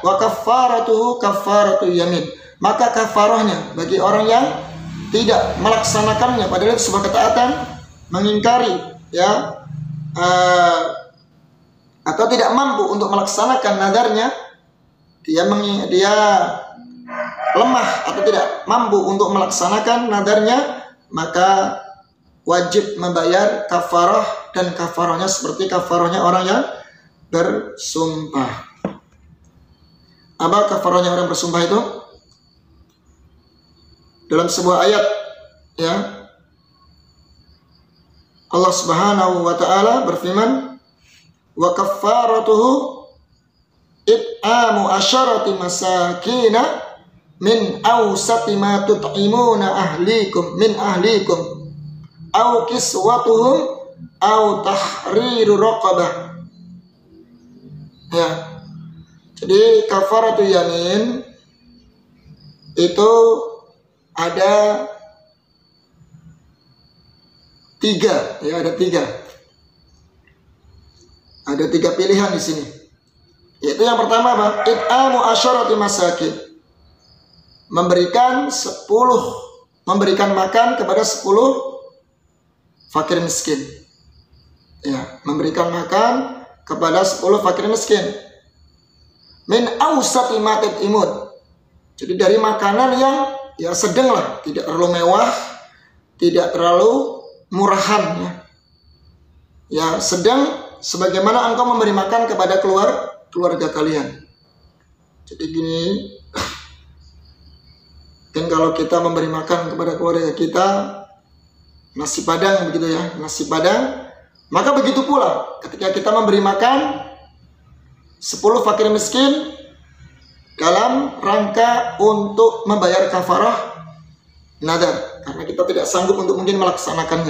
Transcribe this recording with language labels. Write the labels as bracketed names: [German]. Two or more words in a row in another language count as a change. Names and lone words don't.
[Arabic] وكفارته كفارة يمين. [Indonesian] Maka kafarahnya bagi orang yang tidak melaksanakannya, padahal itu sebuah ketaatan, mengingkari, ya, atau tidak mampu untuk melaksanakan nadarnya, dia lemah atau tidak mampu untuk melaksanakan nadarnya, maka wajib membayar kafarah, dan kafarahnya seperti kafarahnya orang yang bersumpah. Apa kafarahnya orang bersumpah itu? Dalam sebuah ayat, ya, [Arabic] الله سبحانه وتعالى [Indonesian] berfirman, [Arabic] وكفارته إطعام عشرة مساكين من أوسط ما تطعمون أهليكم من أهليكم أو كسوتهم أو تحرير رقبة. [Indonesian] Ya. Jadi [Arabic] كفارة اليمين [Indonesian] itu ada tiga, ya, ada tiga pilihan di sini. Yaitu yang pertama apa? [Arabic] إطعام عشرة مساكين. [Indonesian] Memberikan makan kepada 10 fakir miskin. Ya, memberikan makan kepada 10 fakir miskin. [Arabic] من أوسط ما تطعمون. [Indonesian] Jadi dari makanan yang ya sedang lah, tidak terlalu mewah, tidak terlalu murahan, ya. Ya, sedang sebagaimana engkau memberi makan kepada keluarga kalian. Jadi gini, kan kalau kita memberi makan kepada keluarga kita nasi padang begitu, ya, nasi padang, maka begitu pula ketika kita memberi makan 10 fakir miskin dalam rangka untuk membayar kafarah nadar, karena kita tidak sanggup untuk mungkin melaksanakannya.